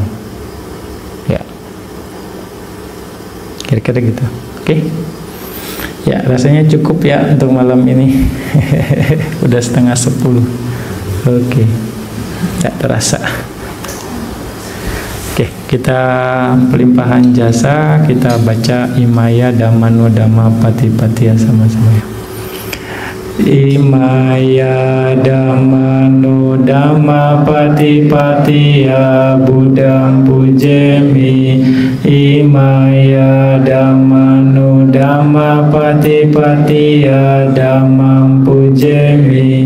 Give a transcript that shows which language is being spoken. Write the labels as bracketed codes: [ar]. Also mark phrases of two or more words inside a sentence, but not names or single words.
[id] Ya. Kira-kira gitu. Oke. Ya, rasanya cukup ya untuk malam ini. Udah 9:30. Oke. Tidak terasa. Oke, kita pelimpahan jasa, kita baca [pi] Imaya Dhammano Dhamma Patipatiya [id] sama-sama ya. [pi] Imaya Dhammano Dhamma Patipatiya Buddham pujemi. Imaya Dhammano Dhamma Patipatiya Dhammam pujemi.